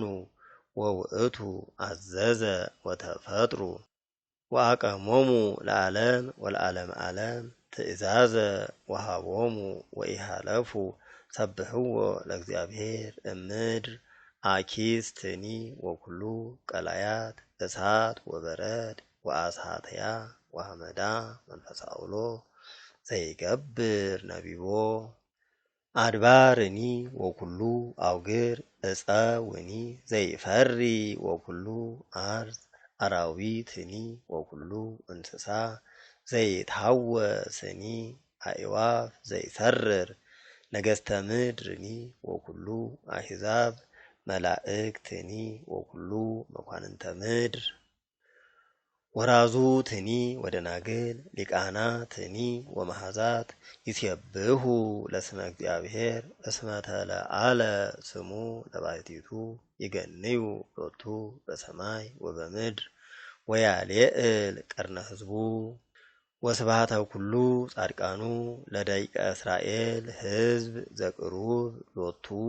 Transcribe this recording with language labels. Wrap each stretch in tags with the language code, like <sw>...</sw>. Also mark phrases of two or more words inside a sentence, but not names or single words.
<gez>ወውእቱ አዘዘ ወተፈጥሩ ወአቀሞሙ ለዓለም ወለዓለም ዓለም ትእዛዘ ወሃቦሙ ወኢሃለፉ። ሰብሕዎ ለእግዚአብሔር እምድር አኪስትኒ ወኩሉ ቀላያት እሳት ወበረድ ወአሳትያ ወሐመዳ መንፈሰ አውሎ ዘይገብር ነቢቦ አድባርኒ ወኩሉ አውግር እፀውኒ ዘይፈሪ ወኩሉ አርዝ አራዊትኒ ወኩሉ እንስሳ ዘይትሐወስኒ አዕዋፍ ዘይሰርር ነገሥተ ምድርኒ ወኩሉ አሕዛብ መላእክትኒ ወኩሉ መኳንንተ ምድር ወራዙትኒ ወደናግል ሊቃናትኒ ወመሃዛት ይሴብሑ ለስመ እግዚአብሔር እስመ ተለዓለ ስሙ ለባሕቲቱ ይገንዩ ሎቱ በሰማይ ወበምድር ወያሌዕል ቀርነ ሕዝቡ ወስብሐተ ኩሉ ጻድቃኑ ለደቂቀ እስራኤል ሕዝብ ዘቅሩብ ሎቱ</gez>